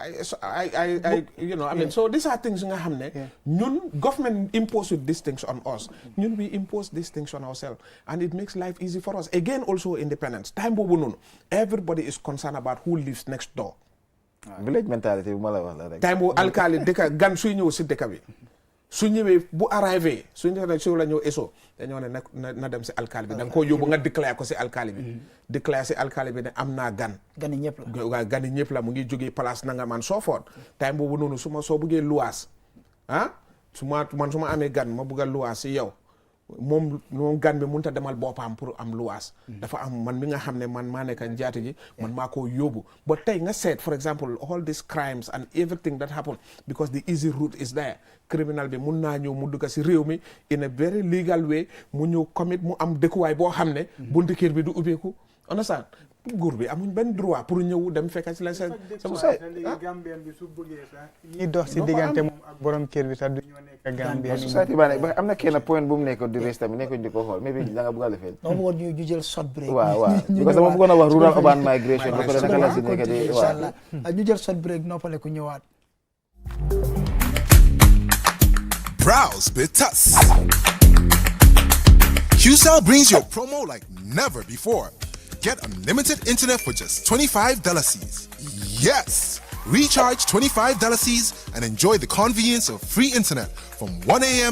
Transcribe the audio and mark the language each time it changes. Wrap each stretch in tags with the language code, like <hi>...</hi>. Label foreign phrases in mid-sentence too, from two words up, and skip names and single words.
<en>mean so these are things</en> <wo>nga xam ne ñun</wo> <en>government impose these things on us ñun we impose these things on ourselves and it makes life easy for us again also independence time boobu noonu everybody is concerned about who lives next door village mentality</en> <wo>bu ma la wax la rek time boobu alkaali dëkka gan suy ñëw si dëkka bi su ñëwee bu arrivé su la ñëw eso dañoo ne na dem si alkaali bi da nga ko yóbbu nga déclaré ko si alkaali bi déclaré si alkaali bi ne am naa gan gani ñëpp la mu ngi jógee place na nga man soo foot time boobu noonu soo buggee luwaas su ma amee gan ma bugg a luwaas si yow moom gan bi mënut a demal boppam pour am luwaas dafa am man mi nga xam ne man maa nekk njaati ji man maa koo yóbbu ba tey nga seet</wo> <en>for example all these crimes and everything that happen because the easy route is there</en> <wo>criminal bi mun naa ñëw mu dugg si réew mi</wo> <en>in a very legal way</en> <wo>mu ñëw commit mu am dëkkuwaay boo xam ne buntu kër bi du ubbeeku understand nguur bi amuñ benn droit pour ñëw dem fekk ci la seen Gambien bi su bëggee sax ñi dox si diggante moom ak borom kër bi sax du ñoo nekk Gambien société ba nekk am na kenn point bu mu nekk di reste tamit nekkuñ di ko xool mais bi da nga bëgg a defee dama bëggoon ñu jël short break waaw because dama bëggoon a wax rural urban migration ba pare naka la si nekk di inshallah ñu jël</wo> <en>short break</en> <wo>noppale ku ñëwaat</wo> <en>Browse with us. QCell brings you a promo like never before. Get unlimited internet for just $25 Cs. Yes! Recharge $25 Cs and enjoy the convenience of free internet from 1 a.m.</en>